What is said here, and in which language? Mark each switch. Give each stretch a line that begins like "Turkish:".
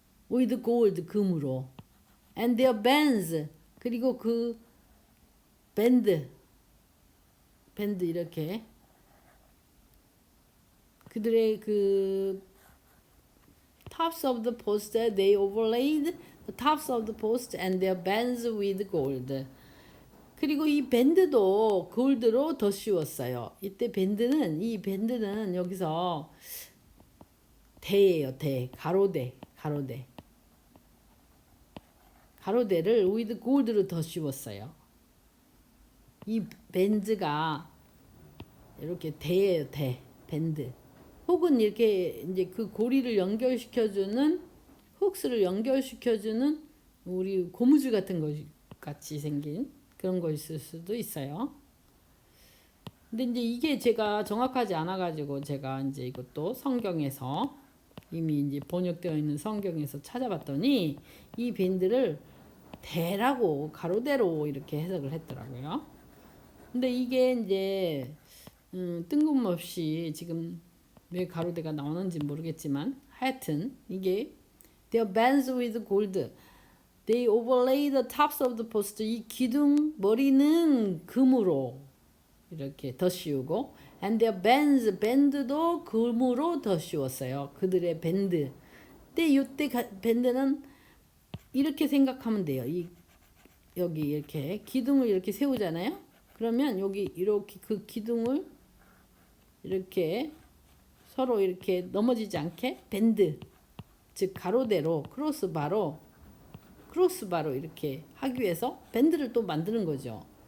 English: with gold
Korean: 금으로
English: and their bands
Korean: 그리고 그 밴드 이렇게 그들의 그
English: tops of the post they overlaid the tops of the post and their bands with gold.
Korean: 그리고 이 밴드도 골드로 더 씌웠어요. 이때 이 밴드는 여기서 대예요. 대 가로대. 가로대를 with gold로 더 씌웠어요. 이 밴드가 이렇게 대예요, 대. 밴드. 혹은 이렇게 이제 그 고리를 연결시켜주는 훅스를 연결시켜주는 우리 고무줄 같은 것 같이 생긴 그런 거 있을 수도 있어요. 근데 이제 이게 제가 정확하지 않아 가지고 제가 이제 이것도 성경에서 이미 이제 번역되어 있는 성경에서 찾아봤더니 이 밴드를 대라고 가로대로 이렇게 해석을 했더라고요. 근데 이게 이제 뜬금없이 지금 왜 가로대가 나오는지 모르겠지만 하여튼 이게
English: they are bands with gold. They overlay the tops of the post.
Korean: 이 기둥 머리는 금으로 이렇게 덧씌우고
English: and their bands,
Korean: 밴드도 금으로 덧씌웠어요. 그들의 밴드. 근데 이때 밴드는 이렇게 생각하면 돼요. 여기 이렇게 기둥을 이렇게 세우잖아요. 그러면 여기 이렇게 그 기둥을 이렇게 서로 이렇게 넘어지지 않게 밴드, 즉 가로대로 크로스바로 이렇게 하기 위해서 밴드를 또 만드는 거죠.